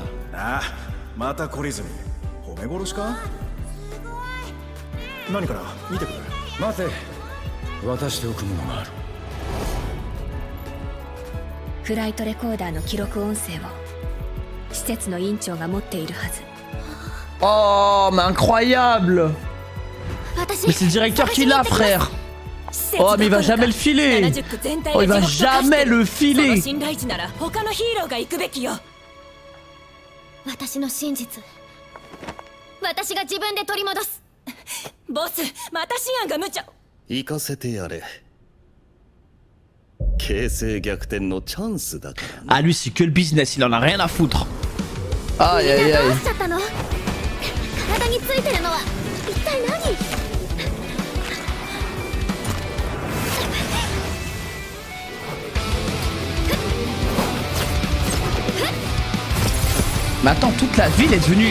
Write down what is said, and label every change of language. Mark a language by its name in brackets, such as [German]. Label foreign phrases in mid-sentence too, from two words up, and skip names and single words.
[Japanese] ああ、また懲りずに褒め殺しか？何から見てくれ。待て、渡しておくものがある。フライトレコーダーの記録音声を施設の院長が持っているはず。 [French] Oh, mais incroyable! Mais c'est le directeur qui l'a, frère! Oh, mais il va jamais le filer. [Japanese] 70 区全体 [French] Oh, [Japanese] が [French] il va [Japanese] 地獄と化して [French] jamais [Japanese] る [French] le [Japanese] その [French] filer. [Japanese] 信頼値なら他のヒーローが行くべきよ。私の真実私が自分で取り戻す。ボス、またシアンが無茶。行かせてやれ。形勢逆転のチャンスだからな。 [French] Ah, lui, c'est que le business, il en a rien à foutre. Aïe, aïe, [Japanese] みんなどう [French] aïe. [Japanese] しちゃったの？体についてるのは一体何？ [French] Mais attends, toute la ville est devenue...